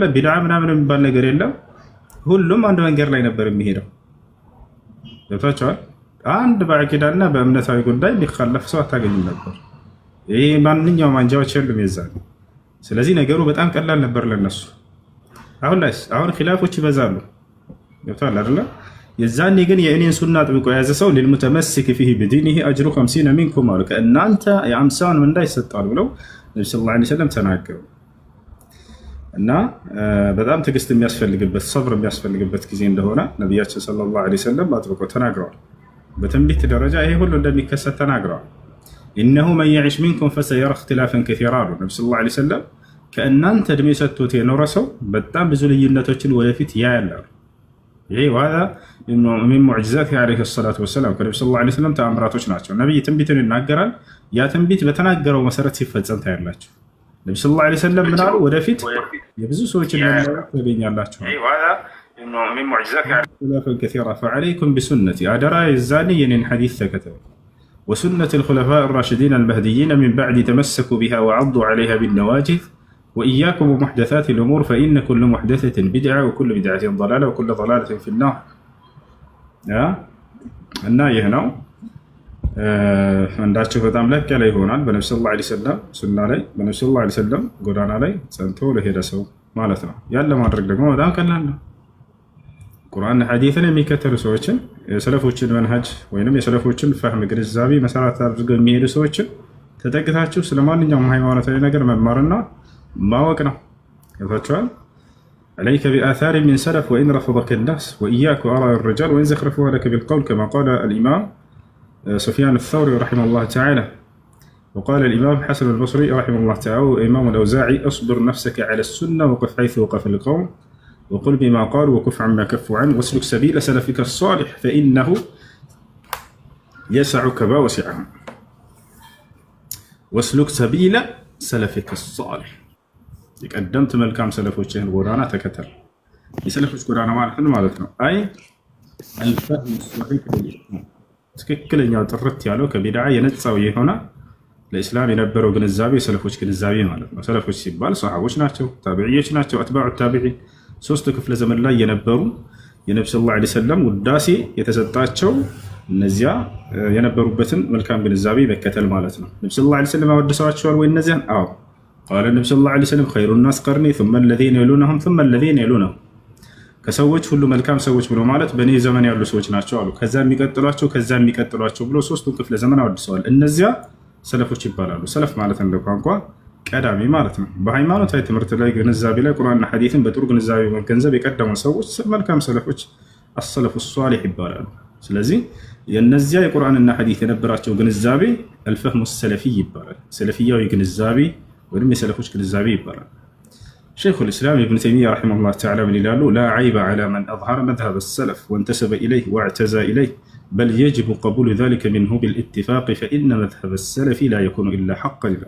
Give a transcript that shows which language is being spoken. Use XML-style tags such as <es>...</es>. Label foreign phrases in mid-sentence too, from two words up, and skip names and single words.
<am>ቢድዓ ምናምን የሚባል ነገር የለም። ሁሉም አንድ መንገድ ላይ ነበር የሚሄደው። ወታቻለ አንድ በአቂዳና በእምነታዊ ጉዳይ ሊخالف ሰው አታገኝም ነበር። ይሄ ማንኛውም አንጃዎች የሉም የዛኔ። ስለዚህ ነገሩ በጣም ቀላል ነበር ለነሱ። አሁን ኺላፎች ይበዛሉ። ወታቻለ አይደለ? የዛኔ ግን የእኔን ሱና አጥብቆ የያዘ ሰው</am> <ar>للمتمسك فيه بدينه اجر 50 منكم</ar> <am>አሉ። ከእናንተ የ50ን ምንዳ ይሰጣል ብለው ነብዩ</am> <ar>صلى الله عليه وسلم</ar> <am>ተናገሩ። እና በጣም ትዕግስት የሚያስፈልግበት ሰብር የሚያስፈልግበት ጊዜ እንደሆነ ነብያችን</am> <ar>صلى الله عليه وسلم</ar> <am>አጥብቆ ተናግረዋል። በትንቢት ደረጃ ይሄ ሁሉ እንደሚከሰት ተናግረዋል።</am> <ar>إنه من يعش منكم فسيرى اختلافا كثيرا</ar> <am>ነብዩ</am> <ar>صلى الله عليه وسلم</ar> <am>ከእናንተ እድሜ ሰጥቶት የኖረ ሰው በጣም ብዙ ልዩነቶችን ወደፊት ያያል። ይሄ ዋዳ</am> <ar>من معجزاته عليه الصلاة والسلام</ar> <am>ከነብዩ</am> <ar>صلى الله عليه وسلم</ar> <am>ተአምራቶች ናቸው። ነብይ ትንቢትን ይናገራል። ያ ትንቢት በተናገረው መሰረት ሲፈጸም ታያላችሁ። ነብዩ</am> <ar>صلى الله عليه وسلم</ar> <am>ምን አሉ? ወደፊት የብዙ ሰዎችን መለወጥ ታገኛላችሁ። ይሄ ዋዳ</am> <ar>من معجزاته عليه اختلافا كثيرا فعليكم بسنتي</ar> <am>አደራ የዛኔ የኔን ሐዲስ ተከተሉ</am> <ar>وسنة الخلفاء الراشدين المهديين من بعد تمسكوا بها وعضوا عليها بالنواجذ وإياكم ومحدثات الأمور فإن كل محدثة بدعة وكل بدعة ضلالة وكل ضلالة في النار.</ar> <am>እና ይህ ነው አንዳቸው በጣም ለቅ ያለ ይሆናል በነብዩ</am> <ar>صلى الله عليه وسلم</ar> <am>ሱና ላይ በነብዩ</am> <ar>صلى الله عليه وسلم</ar> <am>ጎዳና ላይ ጸንቶ ለሄደ ሰው ማለት ነው። ያን ለማድረግ ደግሞ በጣም ቀላል ነው። ቁርአን ሐዲስን የሚከተሉ ሰዎችን የሰለፎችን መንሃጅ ወይንም የሰለፎችን ፈህም ግንዛቤ መሰረት አድርገው የሚሄዱ ሰዎችን ተጠቅታችሁ ስለማንኛውም ሃይማኖታዊ ነገር መማርና ማወቅ ነው። ይፈቷል</am> <ar>عليك بآثار من سلف وإن رفضك الناس وإياك وآراء الرجال وإن زخرفوها لك بالقول كما قال الإمام سفيان الثوري رحمه الله تعالى. وقال الإمام حسن البصري رحمه الله تعالى وإمام الأوزاعي أصبر نفسك على السنة وقف حيث وقف القوم وقل بما قالوا وكف عما كفوا عنه واسلك سبيل سلفك الصالح فإنه يسعك ما وسعهم. واسلك سبيل سلفك الصالح</ar> <am>የቀደምት መልካም ሰለፎችን ጎዳና ተከተል። የሰለፎች ጎዳና ማለት ነው አይ الفهم</am> <ar>الصحيح للإسلام</ar> <am>ትክክለኛው ጥርት ያለው ከቢድዓ የነጻው የሆነ ለእስላም የነበረው ግንዛቤ የሰለፎች ግንዛቤ ማለት ነው። ሰለፎች ሲባል ሰሃቦች ናቸው፣ ታቢዒዎች ናቸው፣</am> <ar>أتباع التابعين</ar> <am>ሶስት ክፍለ ዘመን ላይ የነበሩ የነብዩ</am> <ar>صلى الله عليه وسلم</ar> <am>ውዳሴ የተሰጣቸው እነዚያ የነበሩበትን መልካም ግንዛቤ መከተል ማለት ነው። ነብዩ</am> <ar>صلى الله عليه وسلم</ar> <am>አወደሷቸዋል ወይ እነዚያን?</am> <ar>አዎ قال النبي صلى الله عليه وسلم خير الناس قرني ثم الذين يلونهم ثم الذين يلونهم</ar> <am>ከሰዎች ሁሉ መልካም ሰዎች ብሎ ማለት በኔ ዘመን ያሉ ሰዎች ናቸው አሉ። ከዛ የሚቀጥሏቸው ብሎ ሶስቱን ክፍለ ዘመን አወድሰዋል። እነዚያ ሰለፎች ይባላሉ። ሰለፍ ማለት እንደ ቋንቋ ቀዳሚ ማለት ነው። በሃይማኖታዊ ትምህርት ላይ ግንዛቤ ላይ ቁርአንና ሐዲስን በጥሩ ግንዛቤ መገንዘብ የቀደሙ ሰዎች መልካም ሰለፎች</am> <ar>السلف الصالح</ar> <am>ይባላሉ። ስለዚህ የነዚያ የቁርአንና ሐዲስ የነበራቸው ግንዛቤ</am> <ar>الفهم السلفي</ar> <am>ይባላል። ሰለፊያዊ ግንዛቤ ወይም የሰለፎች ግንዛቤ ይባላል።</am> <ar>شيخ الإسلام ابن تيمية رحمه الله تعالى من يقول لا عيب على من أظهر مذهب السلف وانتسب إليه واعتزى إليه بل يجب قبول ذلك منه بالاتفاق فإن مذهب السلف لا يكون إلا حقا لله.</ar>